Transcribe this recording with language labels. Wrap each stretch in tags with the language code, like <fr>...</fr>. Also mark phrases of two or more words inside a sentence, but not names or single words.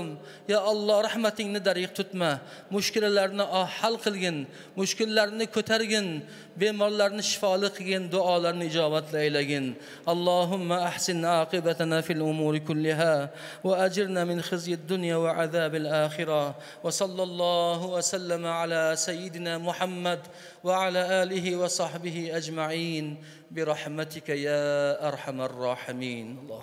<uz>Ya Alloh, rahmatingni dariq tutma. Mushkulalarni hal qilgin, mushkullarni ko'targin, bemorlarni shifoli qilgin, duolarni ijobatli aylagin.</uz> <ar>اللهم أحسن عاقبتنا في الأمور كلها وأجرنا من خزي الدنيا وعذاب الآخرة. وصلى الله وسلم على سيدنا محمد وعلى آله وصحبه أجمعين برحمتك يا أرحم الراحمين.</ar>